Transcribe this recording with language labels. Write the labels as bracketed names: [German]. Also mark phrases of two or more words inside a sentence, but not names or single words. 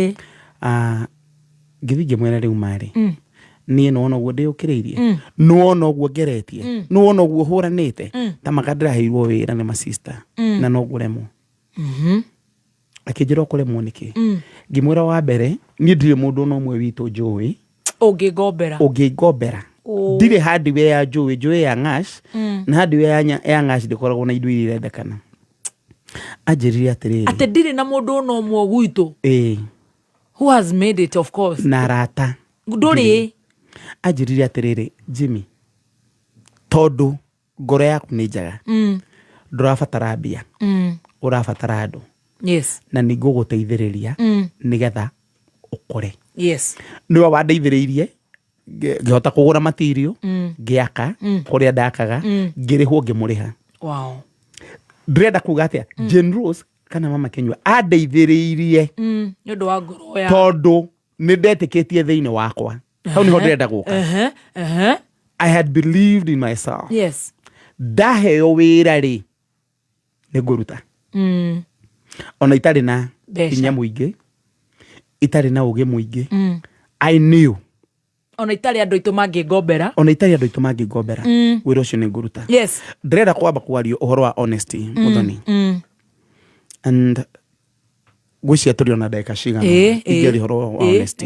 [Kikuyu] ngĩthiĩ ngĩmwĩra rĩu marĩ niĩ nĩwona ũguo ndĩũkĩrĩirie nĩwona ũguo ngeretie nĩwona ũguo hũranĩte ta maka ndĩraheirwo wĩra nĩ masista na no ngũremwo akĩnjĩra ũkũremwo nĩkĩ ngĩmwĩra wa mbere niĩ ndirĩ mũndũ no ũmwe witũ njũĩ ũngĩngombera ndirĩ hardware ya njũĩ ya Ng'ash na hardware ya Ng'ash ndĩkoragwo na indo iria irendekana anjĩrire atĩrĩrĩ atĩ ndirĩ na mũndũ no ũmwe gwitũ [English] who has made it of course [Kikuyu] na rata ndũrĩ anjĩrire atĩrĩrĩ Jimmy tondũ ngoro yaku nĩ njega ndũrabatara mbia ũrabatara andũ na nĩ ngũgũteithĩrĩria nĩgetha ũkore nĩwe wandeithĩrĩirie ngĩhota kũgũra material ngĩaka kũrĩa ndakaga ngĩrĩhwo ngĩmũrĩha ndĩrenda kuga atĩa Jane Rose kana Mama Kenywa andeithĩrĩirie nĩũndũ wa ngoro ya tondũ nĩ ndetĩkĩtie thĩinĩ wakwa hau nĩho ndĩrenda gũka [English] I had believed in myself [Kikuyu] ndaheo wĩra rĩ nĩ ngũruta ona itarĩ na hinya mũingĩ itarĩ na ũgĩ mũingĩ [English] I knew [Kikuyu] ona itarĩ andũ aitũ mangĩngombera wĩra ũcio nĩ ngũruta ndĩrenda kwamba kwario ũhoro wa honesty mũthoni and gwĩcia tũrĩ ona ndagĩka cigana ingĩaria ũhoro wa honesty